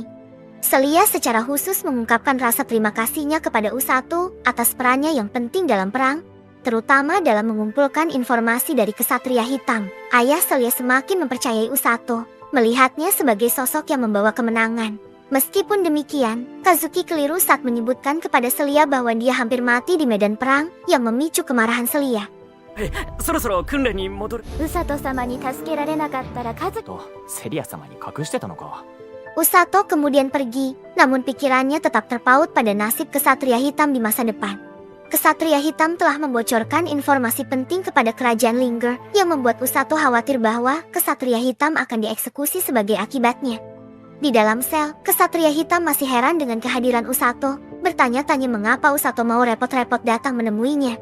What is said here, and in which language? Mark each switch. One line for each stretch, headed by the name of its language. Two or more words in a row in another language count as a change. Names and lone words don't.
Indonesian: Celia secara khusus mengungkapkan rasa terima kasihnya kepada Usato atas perannya yang penting dalam perang, terutama dalam mengumpulkan informasi dari kesatria hitam. Ayah Celia semakin mempercayai Usato, melihatnya sebagai sosok yang membawa kemenangan. Meskipun demikian, Kazuki keliru saat menyebutkan kepada Celia bahwa dia hampir mati di medan perang yang memicu kemarahan Celia.
Japanese: そろそろ訓練に戻る。ウサト様に助けられなかったらカズキ。とセリア様に隠してたのか。
Indonesian: Usato kemudian pergi, namun pikirannya tetap terpaut pada nasib kesatria hitam di masa depan. Kesatria hitam telah membocorkan informasi penting kepada kerajaan Linger yang membuat Usato khawatir bahwa kesatria hitam akan dieksekusi sebagai akibatnya. Di dalam sel, kesatria hitam masih heran dengan kehadiran Usato, bertanya-tanya mengapa Usato mau repot-repot datang menemuinya.